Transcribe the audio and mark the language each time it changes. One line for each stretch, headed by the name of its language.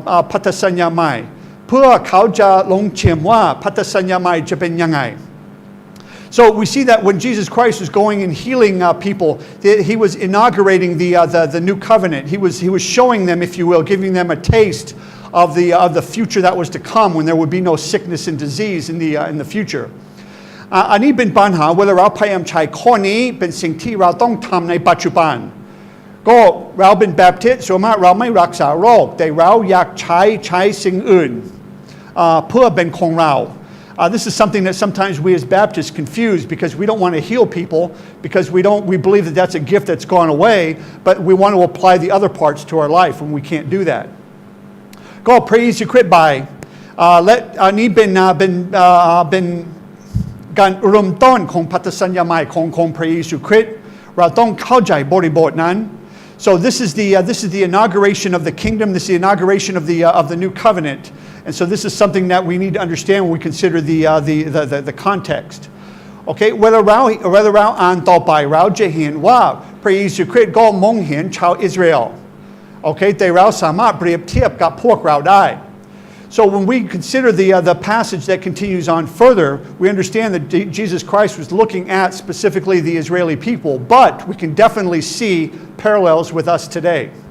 Thai: พันธสัญญาใหม่เพื่อเขาจะลงเชื่อมว่าพันธสัญญาใหม่จะเป็นยังไง
English: So we see that when Jesus Christ was going and healing people, he was inaugurating the new covenant. He was showing them, if you will, giving them a taste of the future that was to come when there would be no sickness and disease in the future.
Thai: อันนี้เป็นปัญหาเวลาเราพยายามใช้ข้อนี้เป็นสิ่งที่เราต้องทำในปัจจุบัน ก็เราเป็นแบปทิสต์ส่วนมากเราไม่รักษาโรคแต่เราอยากใช้สิ่งอื่นเพื่อเป็นของเรา
English: This is something that sometimes we as Baptists confuse because we don't want to heal people because we believe that that's a gift that's gone away, but we want to apply the other parts to our life and we can't do that.
Thai: ก็พระเยซูคริสต์บ่ายและอันนี้เป็นการเริ่มต้นของพันธสัญญาใหม่ของพระเยซูคริสต์เราต้องเข้าใจบริบทนั้น
English: So this is the inauguration of the kingdom. This is the inauguration of the new covenant. And so this is something that we need to understand when we consider the context. Okay,
Thai: เวลาเราอ่านต่อไปเราจะเห็นว่าพระเยซูคริสต์ก็มองเห็นชาวอิสราเอล
English: Okay,
Thai: แต่เราสามารถเปรียบเทียบกับพวกเราได้
English: So when we consider the passage that continues on further, we understand that Jesus Christ was looking at specifically the Israeli people, but we can definitely see parallels with us today.